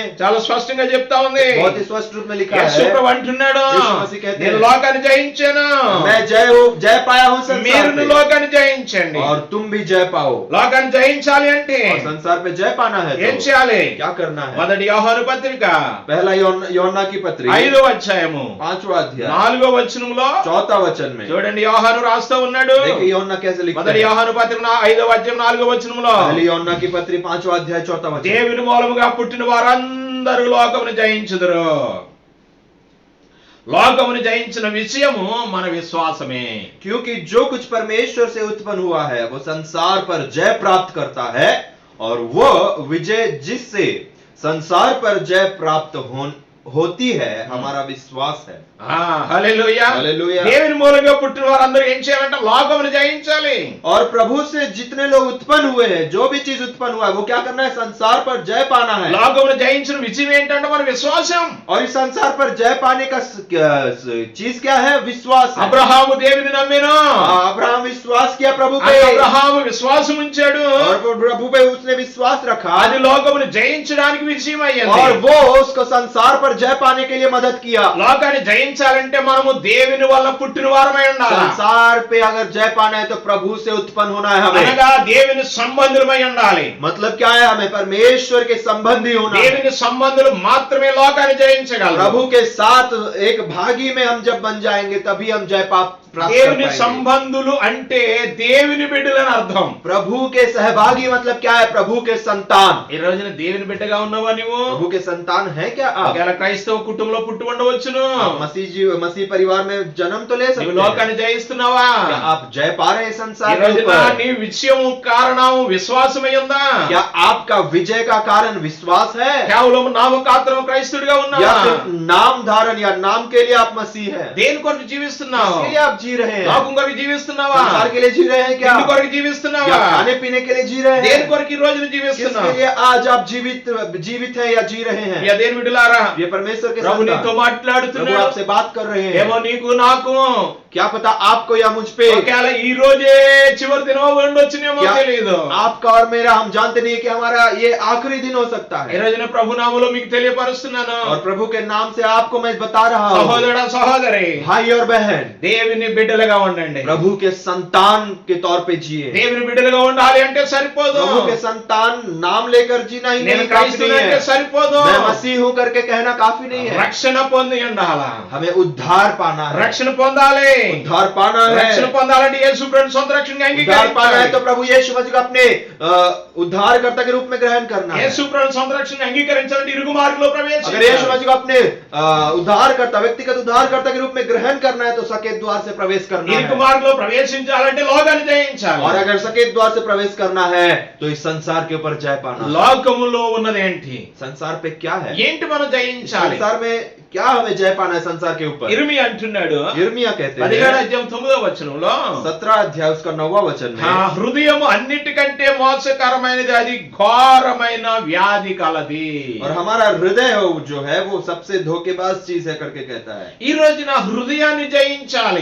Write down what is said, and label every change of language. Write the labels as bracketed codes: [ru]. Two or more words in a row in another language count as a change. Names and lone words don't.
[te] చాలా స్పష్టంగా చెప్తా ఉంది. [hi] बहुत ही स्पष्ट रूप में लिखा [te] యేసు [hi] है, [te] ప్రభు అంటున్నాడు, [hi] యేసు మసీహ్ कहते [te] నేను [hi] हैं, [te] లోకాన్ని జయించాను, [hi] मैं जय पाया हूँ संसार [te] మీరు [hi] पे, [te] లోకాన్ని జయించండి. [hi] और तुम भी जय पाओ। [te] లోకాన్ని జయించాలి అంటే [hi] और संसार पे जय पाना है [te] ఏం [hi] तो [te] చేయాలి? [hi] क्या करना है? [te] మొదటి యోహాను పత్రిక [hi] पहला యోనా की पत्री [te] 5వ అధ్యాయము [hi] 5वां अध्याय [te] 4వ వచనంలో [hi] 4वां वचन में [te] చూడండి, యోహాను రాస్తా ఉన్నాడు. [hi] देखिए యోనా कैसे लिखता [te] మొదటి [hi] है। [te] యోహాను పత్రిక 5వ అధ్యాయం 4వ వచనంలో, [hi] पहली యోనా की पत्री 5वां अध्याय 4वां वचन, [te] దేవుని మూలముగా పుట్టిన వారందరూ లోకమును జయించుదురు. లోకమును జయించిన విషయము మన విశ్వాసమే. [hi] क्योंकि जो कुछ परमेश्वर से उत्पन्न हुआ है वो संसार पर जय प्राप्त करता है, और वो विजय जिससे संसार पर जय प्राप्त होती है हमारा विश्वास है। [te] హల్లెలూయా. హల్లెలూయా. దేవుని మూలంగా పుట్టిన వారందరూ ఏం చేయాలంటే లోకమును జయించాలి. [hi] और प्रभु से जितने लोग उत्पन्न हुए हैं, जो भी चीज उत्पन्न हुआ है, वो क्या करना है? संसार पर जय पाना है। [te] లోకమును జయించిన విజయం ఏంటంటే మన విశ్వాసం. [hi] और इस संसार पर जय पाने का चीज क्या है? विश्वास है। [te] అబ్రహాము దేవుని నమ్మెను. [hi] अब्राहम विश्वास किया प्रभु पे, [te] అబ్రహాము విశ్వాసం ఉంచాడు. [hi] और प्रभु पे उसने विश्वास रखा, [te] అది లోకమును జయించడానికి విజయం అయ్యింది. [hi] और वो उसको संसार पर जय पाने के लिए मदद किया। [te] లోకాన్ని జయించాలంటే మనము దేవుని వల్ల పుట్టిన వారమై ఉండాలి. [hi] संसार पे अगर जय पाना है तो प्रभु से उत्पन्न होना है हमें। [te] అనగా దేవుని సంబంధులమై ఉండాలి. [hi] मतलब क्या है? हमें परमेश्वर के संबंधी होना है। [te] దేవుని సంబంధులు మాత్రమే లోకాన్ని జయించగలరు. [hi] प्रभु के साथ एक भागी में हम जब बन जाएंगे तभी हम जय प्राप्त कर [te] దేవుని [hi] पाएंगे। [te] సంబంధులు అంటే దేవుని బిడ్డలని అర్థం. [hi] प्रभु के सहभागी मतलब क्या है? प्रभु के संतान। [te] ఈ రోజున దేవుని బిడ్డగా ఉన్నవా నువ్వు? [hi] प्रभु के संतान है क्या आप? [te] ఒకవేళ క్రైస్తవ కుటుంబంలో పుట్టి ఉండవచ్చును. [hi] आप मसीह परिवार में जन्म तो ले [te] నువ్వు [hi] सकते हैं। [te] లోకాన్ని జయిస్తున్నావా? [hi] क्या आप जय पा रहे हैं [te] ఈ [hi] संसार के [te] రోజున [hi] ऊपर? [te] నీ విజయం కారణం విశ్వాసమై ఉందా? [hi] क्या आपका विजय का कारण विश्वास है? [te] కేవలం నామకాత్రం క్రైస్తవుడిగా [hi] या [te] ఉన్నావా? [hi] सिर्फ नाम धारण या नाम के लिए आप मसीह है? [te] దేని కొరకు జీవిస్తున్నావు? [hi] इसके लिए आप जी रहे हैं? [te] లోకం కొరకు జీవిస్తున్నావా? [hi] संसार के लिए जी रहे हैं क्या? [te] తిండి కొరకు జీవిస్తున్నావా? [hi] या खाने पीने के लिए जी रहे [te] దేని [hi] हैं? [te] కొరకు ఈ రోజున [hi] किसके [te] జీవిస్తున్నావు? [hi] लिए आज आप जीवित हैं या जी रहे हैं? యా [te] దేవుని బిడ్డలారా, [hi] ये परमेश्वर के [te] ప్రభు నీతో [hi] संतान, प्रभु [te] మాట్లాడుతున్నాడు. [hi] आपसे बात कर रहे [te] ఏమో [hi] हैं। [te] నీకు నాకు [hi] क्या पता आपको या मुझ पे, [te] ఒకవేళ ఈ రోజే చివరి దినం ఉండొచ్చునేమో [hi] क्या [te] తెలియదు. [hi] आपका और मेरा हम जानते नहीं कि हमारा ये आखिरी दिन हो सकता [te] ఈ [hi] है। [te] రోజున ప్రభు నామములో మీకు తెలియపరుస్తున్నాను. [hi] और प्रभु के नाम से आपको मैं बता रहा हूँ, [te] సహోదరుడా సహోదరి, [hi] भाई और बहन, [te] దేవుని బిడ్డలుగా ఉండండి. [hi] प्रभु के संतान के तौर पे जिए। [te] దేవుని బిడ్డలుగా ఉండాలి అంటే సరిపోదు. [hi] प्रभु के संतान नाम लेकर जीना ही [te] నేను [hi] नहीं काफी [te] క్రైస్తవుని [hi] नहीं [te] అంటే [hi] है। [te] సరిపోదు. [hi] मैं मसीह हूँ करके कहना काफी नहीं है। [te] రక్షణ పొంది ఉండాలా? [hi] हमें उद्धार पाना है। [te] రక్షణ పొందాలి. [hi] उद्धार पाना है। [te] రక్షణ పొందాలంటే యేసు ప్రభువుని సొంత రక్షణగా [hi] उद्धार पाना है [te] అంగీకరించాలి. [hi] तो प्रभु यीशु मसीह को अपने उद्धारकर्ता के रूप में ग्रहण करना है। [te] యేసు ప్రభువుని సొంత రక్షణగా అంగీకరించాలంటే ఇరుగు మార్గంలో [hi] अगर यीशु [te] ప్రవేశించాలి. [hi] मसीह को अपने उद्धारकर्ता, व्यक्तिगत उद्धारकर्ता के रूप में ग्रहण करना है तो सकेत द्वार से प्रवेश करना [te] ఇరుగు [hi] है। [te] మార్గంలో ప్రవేశించాలంటే లోకాన్ని జయించాలి. [hi] और अगर सकेत द्वार से प्रवेश करना है तो इस संसार के ऊपर जय पाना। [te] లోకములో ఉన్నదేంటి? [hi] संसार पे क्या है? [te] ఏంటి మనం జయించాలి? [hi] संसार में क्या हमें जय पाना है? संसार के ऊपर [te] ఇర్మియా అంటున్నాడు, [hi] यिर्मयाह कहते हैं है [te] 17వ వచనంలో [hi] 17 अध्याय उसका 9वां वचन में, [te] హృదయం అన్నిటికంటే మోసకరమైనది, అది ఘోరమైన వ్యాధి కలది. [hi] और हमारा हृदय जो है वो सबसे धोखेबाज चीज है करके कहता है। [te] ఈ రోజు నా హృదయాన్ని జయించాలి.